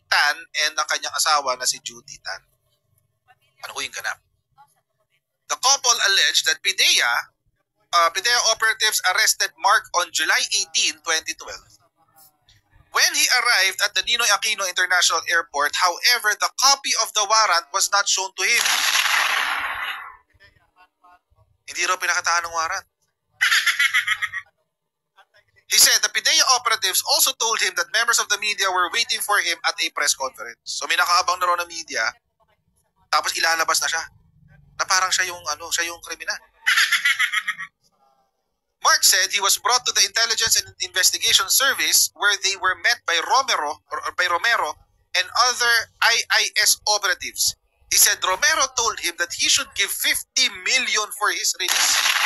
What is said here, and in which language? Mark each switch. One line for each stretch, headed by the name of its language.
Filipino: Tan and ang kanyang asawa na si Judy Tan. Ano ko yung ganap?
English: The couple alleged that PIDEA operatives arrested Mark on July 18, 2012. When he arrived at the Ninoy Aquino International Airport, however, the copy of the warrant was not shown to him.
Filipino: Hindi raw pinakataan ng warrant.
English: He said the PIDEA operatives also told him that members of the media were waiting for him at a press conference.
Filipino: So may nakaabang na raw ng media, tapos ilalabas na siya. Na parang siya yung kriminal.
English: Mark said he was brought to the Intelligence and Investigation Service where they were met by Romero and other IIS operatives. He said Romero told him that he should give 50 million for his release.